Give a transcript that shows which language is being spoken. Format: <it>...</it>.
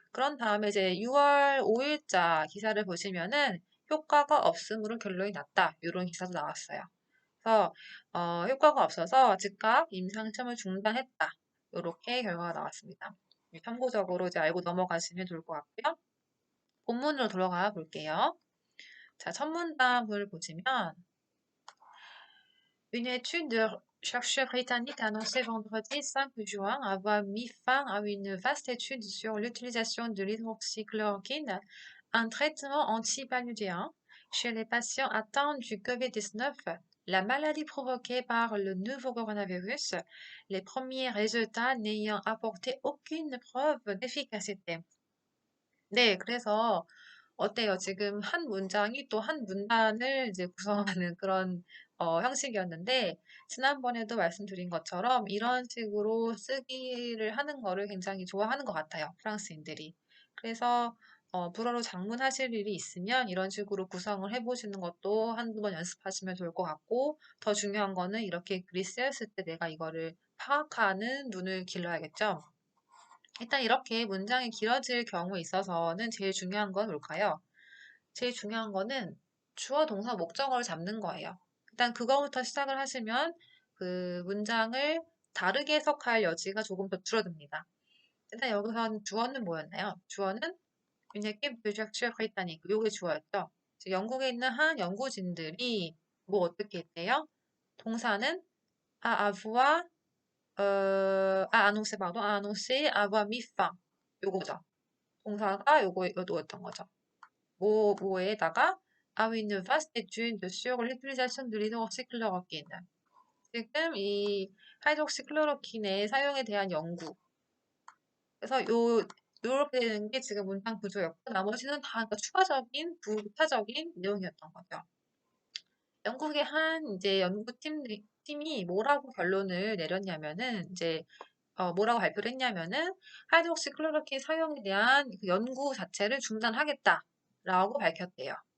<ko>그런 다음에 이제 6월 5일자 기사를 보시면은 효과가 없음으로 결론이 났다. 이런 기사도 나왔어요. 그래서 효과가 없어서 즉각 임상시험을 중단했다. 이렇게 결과가 나왔습니다. 참고적으로 이제 알고 넘어가시면 좋을 것 같고요. 본문으로 돌아가 볼게요. 자, 첫 문단을 보시면</ko> <fr>Une étude de chercheurs britanniques a annoncé vendredi 5 juin avoir mis fin à une vaste étude sur l'utilisation de l'hydroxychloroquine, un traitement antipaludéen, chez les patients atteints du COVID-19, la maladie provoquée par le nouveau coronavirus, les premiers résultats n'ayant apporté aucune preuve d'efficacité.</fr> <ko>네, 그래서 어때요? 지금 한 문장이 또 한 문단을 이제 구성하는 그런 형식이었는데, 지난번에도 말씀드린 것처럼 이런 식으로 쓰기를 하는 거를 굉장히 좋아하는 것 같아요. 프랑스인들이. 그래서 불어로 장문하실 일이 있으면 이런 식으로 구성을 해보시는 것도 한두 번 연습하시면 좋을 것 같고, 더 중요한 거는 이렇게 글이 쓰였을 때 내가 이거를 파악하는 눈을 길러야겠죠. 일단 이렇게 문장이 길어질 경우에 있어서는 제일 중요한 건 뭘까요? 제일 중요한 거는 주어, 동사, 목적어를 잡는 거예요. 일단 그거부터 시작을 하시면 그 문장을 다르게 해석할 여지가 조금 더 줄어듭니다. 일단 여기서는 주어는 뭐였나요? 주어는</ko> <fr>une équipe de chercheurs britanniques.</fr> <ko>요게 주어였죠. 영국에 있는 한 연구진들이 뭐 어떻게 했대요? 동사는</ko> <fr>avoir, annoncer, pardon, annoncer avoir mis fin.</fr> <ko>요거죠. 동사가 요거였던 거죠. 뭐에다가</ko> <fr>à une vaste étude sur l'utilisation de l'hydroxychloroquine.</fr> <ko>지금 이 하이드록시클로로킨의 사용에 대한 연구. 그래서 요렇게 되는 게 지금 문장 구조였고, 나머지는 다 그러니까 추가적인 부차적인 내용이었던 거죠. 영국의 한 이제 연구팀이 뭐라고 결론을 내렸냐면은 이제 뭐라고 발표를 했냐면은 하이드록시클로로킨 사용에 대한 그 연구 자체를 중단하겠다라고 밝혔대요.</ko>